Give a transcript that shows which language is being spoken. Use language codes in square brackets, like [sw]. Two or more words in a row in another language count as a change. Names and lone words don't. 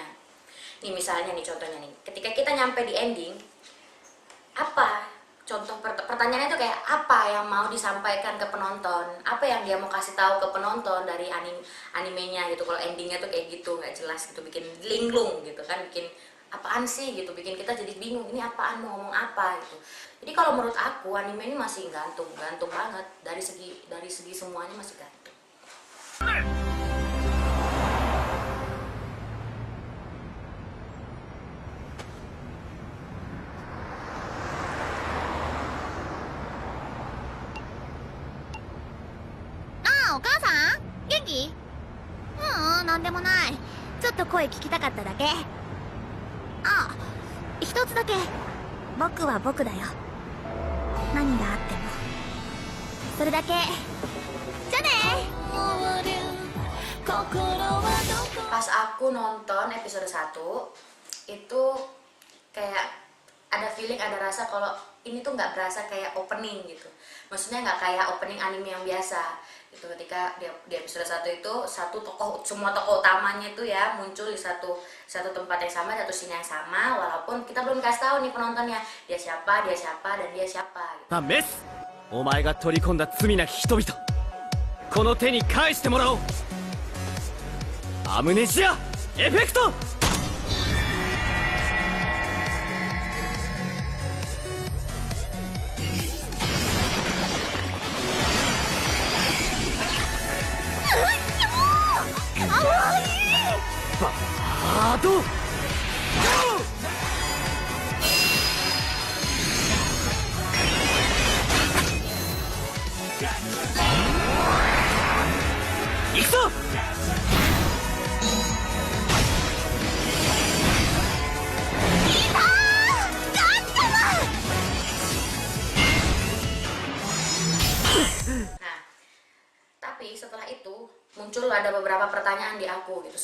[id] Nih misalnya nih contohnya nih, ketika kita nyampe di ending, apa contoh pertanyaannya itu kayak apa yang mau disampaikan ke penonton, apa yang dia mau kasih tahu ke penonton dari animenya gitu. Kalau endingnya tuh kayak gitu nggak jelas gitu, bikin linglung gitu kan, bikin apaan sih gitu, bikin kita jadi bingung ini apaan, mau ngomong apa gitu. Jadi kalau menurut aku anime ini masih gantung banget, dari segi semuanya masih gantung. [ja] お母さん元気？なんでもない。ちょっと声聞きたかっただけ。一つだけ。僕は僕だよ。何があってもそれだけ。じゃあね。 [id] Pas aku nonton episode 1 itu kayak ada feeling, ada rasa kalau ini tuh nggak berasa kayak opening gitu. Maksudnya nggak kayak opening anime yang biasa itu. Ketika di episode 1 itu semua tokoh utamanya itu ya muncul di satu tempat yang sama, satu scene yang sama, walaupun kita belum kasih tahu nih penontonnya dia siapa dan dia siapa gitu. [ja] メス、お前が取り込んだ罪なき人々、この手に返してもらおう。アムネジアエフェクト。バード。行くぞ。 [id] Nah, tapi setelah itu muncul ada beberapa pertanyaan di aku gitu.